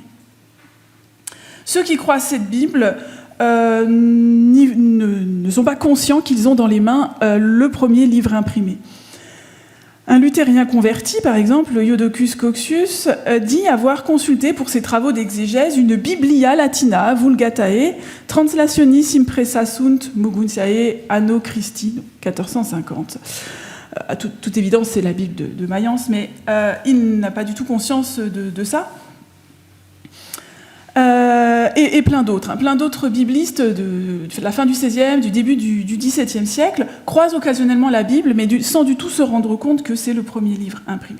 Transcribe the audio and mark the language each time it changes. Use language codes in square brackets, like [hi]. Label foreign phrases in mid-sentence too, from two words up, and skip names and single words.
[fr] Ceux qui croient cette Bible ne sont pas conscients qu'ils ont dans les mains le premier livre imprimé. Un luthérien converti, par exemple, Iudocus Coccus, dit avoir consulté pour ses travaux d'exégèse une [la] Biblia Latina Vulgatae translationis impressa sunt Moguntiae anno Christi, [fr] 1450. À toute évidence, c'est la Bible de Mayence, mais il n'a pas du tout conscience de ça. Et plein d'autres biblistes de la fin du XVIe, du début du XVIIe siècle croisent occasionnellement la Bible, mais sans du tout se rendre compte que c'est le premier livre imprimé.